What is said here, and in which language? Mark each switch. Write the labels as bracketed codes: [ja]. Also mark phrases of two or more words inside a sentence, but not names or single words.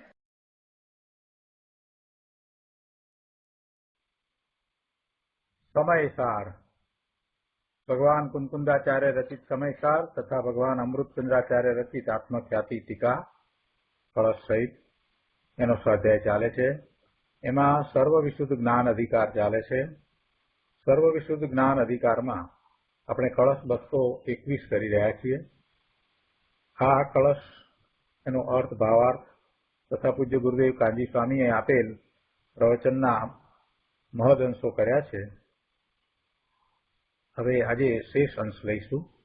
[gu] સમયસાર ભગવાન કુંકુંદાચાર્ય રચિત સમયસાર તથા ભગવાન અમૃતચંદ્રાચાર્ય રચિત આત્મખ્યાતિ ટીકા કલશ સહિત એનો સ્વાધ્યાય ચાલે છે। એમાં સર્વ વિશુદ્ધ જ્ઞાન અધિકાર ચાલે છે। સર્વ વિશુદ્ધ જ્ઞાન અધિકાર મેં આપણે કળશ 221 કરી રહ્યા છીએ। આ કળશ એનો અર્થ ભાવાર્થ તથા પૂજ્ય ગુરુદેવ કાંજી સ્વામીએ આપેલ પ્રવચનના મહદ અંશો કર્યા છે। હવે આજે શેષ અંશ લઈશું।